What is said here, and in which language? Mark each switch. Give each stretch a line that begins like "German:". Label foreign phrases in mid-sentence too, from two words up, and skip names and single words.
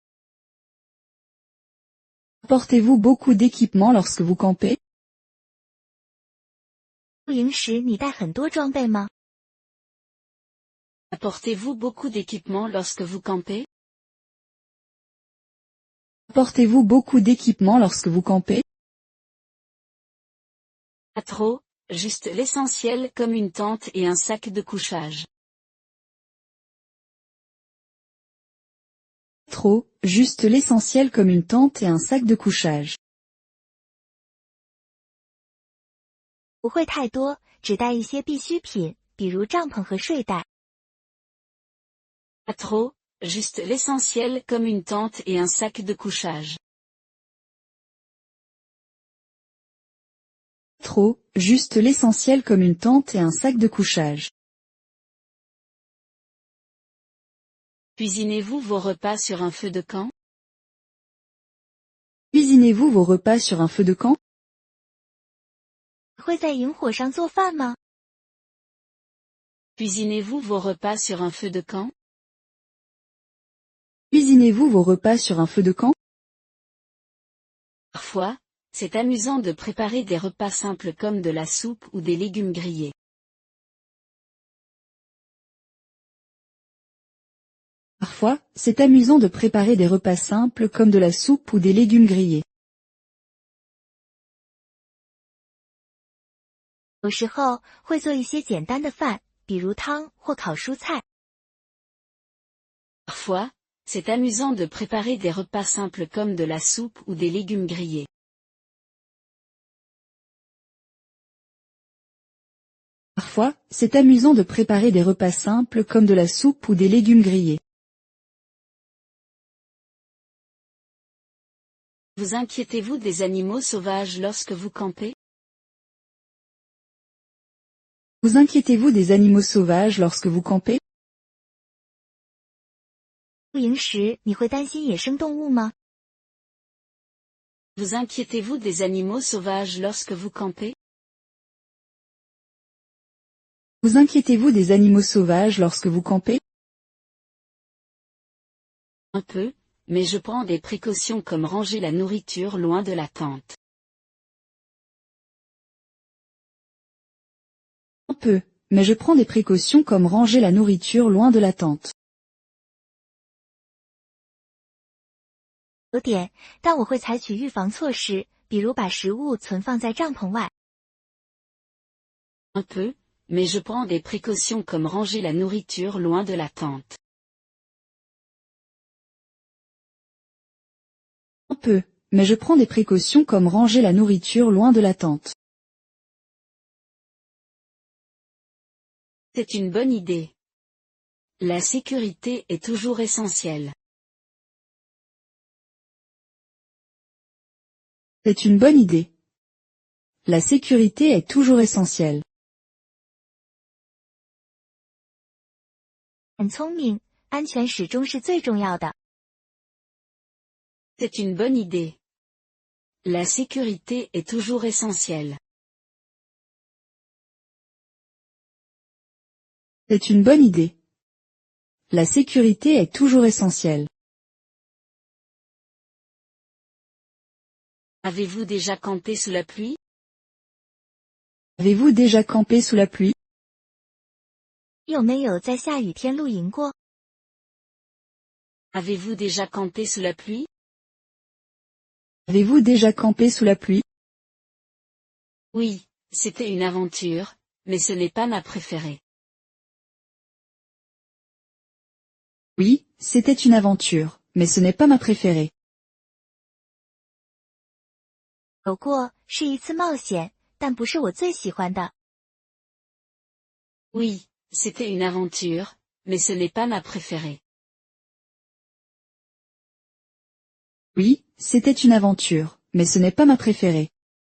French: Apportez-vous beaucoup d'équipements lorsque vous campez?
Chinese: 露营时你带很多装备吗？
French: Apportez-vous beaucoup d'équipements lorsque vous campez? Apportez-vous beaucoup d'équipements lorsque vous campez? Pas trop, juste l'essentiel comme une tente et un sac de couchage. Trop, juste l'essentiel comme une tente et un sac de couchage.
Chinese: 不会太多，只带一些必需品，比如帐篷和睡袋。
French: Pas trop, juste l'essentiel comme une tente et un sac de couchage. Trop, juste l'essentiel comme une tente et un sac de couchage. Cuisinez-vous vos repas sur un feu de camp? Cuisinez-vous vos repas sur un feu de camp?
Chinese: 会在萤火上做饭吗？
French: Cuisinez-vous vos repas sur un feu de camp? Cuisinez-vous vos repas sur un feu de camp? Parfois, c'est amusant de préparer des repas simples comme de la soupe ou des légumes grillés. Parfois, c'est amusant de préparer des repas simples comme de la soupe ou des légumes grillés.
Chinese: 有时候会做一些简单的饭，比如汤或烤蔬菜。
French: Parfois, c'est amusant de préparer des repas simples comme de la soupe ou des légumes grillés. Parfois, c'est amusant de préparer des repas simples comme de la soupe ou des légumes grillés. Vous inquiétez-vous des animaux sauvages lorsque vous campez? Vous inquiétez-vous des animaux sauvages lorsque vous campez?
Chinese: 露营时你会担心野生动物吗？
French: Vous inquiétez-vous des animaux sauvages lorsque vous campez? Vous inquiétez-vous des animaux sauvages lorsque vous campez? Un peu, mais je prends des précautions comme ranger la nourriture loin de la tente. Un peu, mais je prends des précautions comme ranger la nourriture loin de la tente.
Chinese: 有点，但我会采取预防措施，比如把食物存放在帐篷外。
French: Un peu, mais je prends des précautions comme ranger la nourriture loin de la tente. Un peu, mais je prends des précautions comme ranger la nourriture loin de la tente. C'est une bonne idée. La sécurité est toujours essentielle. C'est une bonne idée. La sécurité est toujours essentielle.
Chinese: 很聪明，安全始终是最重要的。
French: C'est une bonne idée. La sécurité est toujours essentielle. C'est une bonne idée. La sécurité est toujours essentielle. Avez-vous déjà campé sous la pluie? Avez-vous déjà campé sous la pluie?
Chinese: 有没有在下雨天露营过？
French: Avez-vous déjà campé sous la pluie? Avez-vous déjà campé sous la pluie? Oui, c'était une aventure, mais ce n'est pas ma préférée. Oui, c'était une aventure, mais ce n'est pas ma préférée.
Chinese: 有过，是一次冒险，但不是我最喜欢的。
French: Oui, c'était une aventure, mais ce n'est pas ma préférée. Oui, c'était une aventure, mais ce n'est pas ma préférée.